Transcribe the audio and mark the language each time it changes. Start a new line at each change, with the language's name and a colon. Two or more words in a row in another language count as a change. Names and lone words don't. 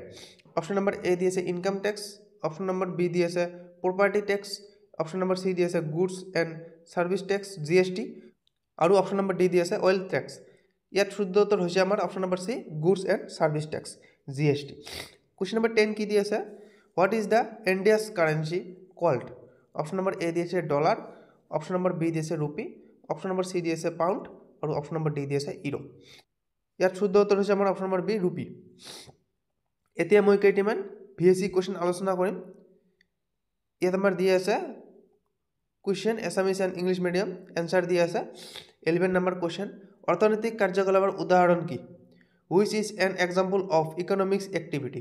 English: option number A
Bangla: দিয়েছে
English: income tax, option number B
Bangla: দিয়েছে
English: property tax, option number C
Bangla: দিয়েছে
English: goods and service tax GST,
Bangla: আর
English: option number D
Bangla: দিয়েছে
English: wealth tax.
Bangla: ইয়ার শুদ্ধ উত্তর হচ্ছে আমার
English: option number C goods and service tax GST. question number 10
Bangla: কি দিয়েছে?
English: What is the India's currency called? option number A
Bangla: দিয়েছে ডলার,
English: option number B
Bangla: দিয়েছে রুপি,
English: option number C
Bangla: দিয়েছে পাউন্ড, আর
English: option number D
Bangla: দিয়েছে ইউরো। ইয়ার শুদ্ধ উত্তর হচ্ছে আমার
English: option number B rupee.
Assamese: এতিয়া মই কেইটামান
English: VSA question
Assamese: আলোচনা কৰিম। ইয়াত আমাৰ দিয়া আছে
English: question Assamese and English medium,
Assamese: এনচাৰ দিয়া আছে 11 নম্বৰ কুৱেশ্যন। অৰ্থনৈতিক কাৰ্যকলাপৰ উদাহৰণ কি?
English: Which is an example of economics activity?